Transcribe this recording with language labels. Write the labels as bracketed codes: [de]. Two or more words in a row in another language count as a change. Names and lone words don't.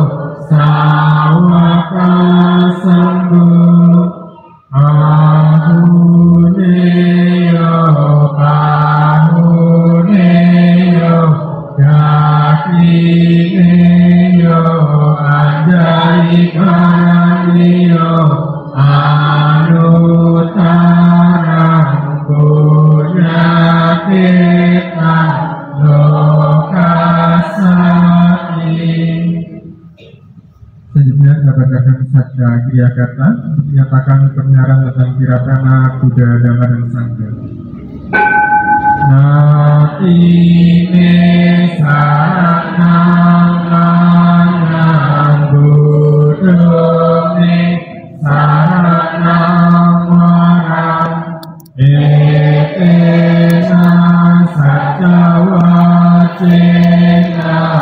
[pi] sawaka sanggo ahuneyo pahuneyo dakineyo anjarikaniyo anutarang punyaketan lokasati. [id] Selanjutnya kita bacakan Satya Kriya Kata untuk menyatakan kebenaran tentang Viratana Buddha, Dhamma, dan Sangha. [pi] Natine saranang lanang buddhane saranang warang etena satya wacena